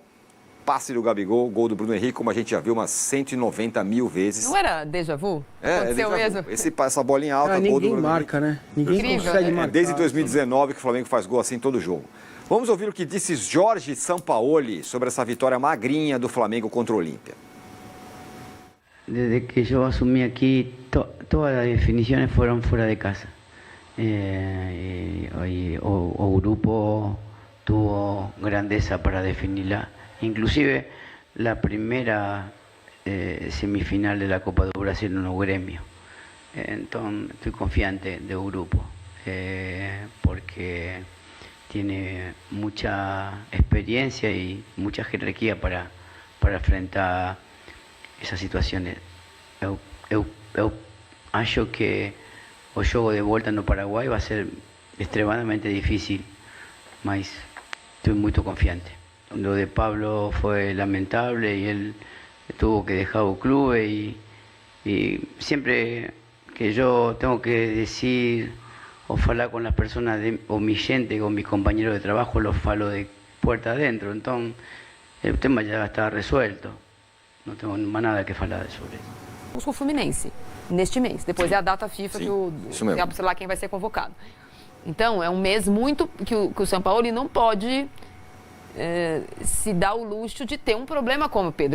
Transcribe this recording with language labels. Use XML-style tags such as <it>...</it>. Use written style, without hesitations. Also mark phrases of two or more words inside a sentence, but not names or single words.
<pt>Passe do Gabigol, gol do Bruno Henrique, como a gente já viu umas 190 mil vezes. Não era déjà vu? Aconteceu mesmo. Essa bolinha alta, gol do Ninguém Bruno marca, Henrique. né? Ninguém consegue marcar. Desde 2019 que o Flamengo faz gol assim todo jogo. Vamos ouvir o que disse Jorge Sampaoli sobre essa vitória magrinha do Flamengo contra o Olímpia.</pt> <es>Desde que yo asumí aquí, todas las definiciones fueron fuera de casa. O grupo tuvo grandeza para definirla. Inclusive la primera semifinal de la Copa do Brasil en un gremio. Entonces estoy confiante de grupo porque tiene mucha experiencia y mucha jerarquía para enfrentar esas situaciones.</es> <pt>Eu acho que o jogo de volta no Paraguai vai ser extremadamente difícil, mas</pt> <es>estoy muy</es> <pt>confiante.</pt> <es>Lo de Pablo fue lamentable y él tuvo que dejar el club y siempre que yo tengo que decir o hablar con las personas o mi gente, con mis compañeros de trabajo, los falo de puerta adentro. Entonces el tema ya está resuelto.</es> <pt>Não tenho mais nada que falar sobre isso. Com o Fluminense, neste mês. Depois é a data FIFA que sei lá quem vai ser convocado. Então, é um mês muito que o São Paulo não pode se dar o luxo de ter um problema como o Pedro.</pt>